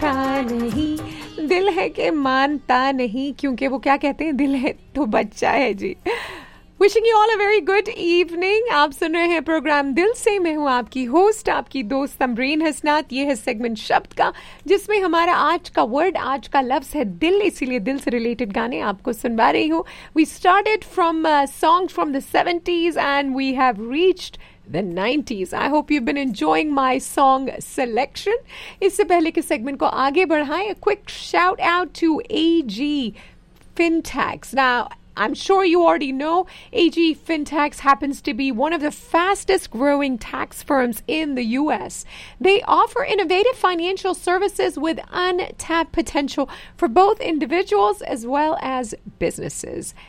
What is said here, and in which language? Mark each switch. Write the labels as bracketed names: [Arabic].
[Hindi] दिल है के मानता नहीं, क्योंकि वो क्या कहते हैं, दिल है तो बच्चा है जी. [English] Wishing you all a very good evening. [Hindi] आप सुन रहे हैं प्रोग्राम दिल से, मैं हूँ आपकी होस्ट, आपकी दोस्त तमरीन हसनात. ये है सेगमेंट शब्द का, जिसमें हमारा आज का वर्ड, आज का लफ्ज है दिल, इसीलिए दिल से रिलेटेड गाने आपको सुनवा रही हूँ. [English] We started from songs from the 70s and we have reached the 90s. I hope you've been enjoying my song selection. [Hindi] इससे पहले के सेगमेंट को आगे बढ़ाएं, [English] a quick shout out to AG Fintechs. Now, I'm sure you already know AG Fintechs happens to be one of the fastest growing tax firms in the US. They offer innovative financial services with untapped potential for both individuals as well as businesses.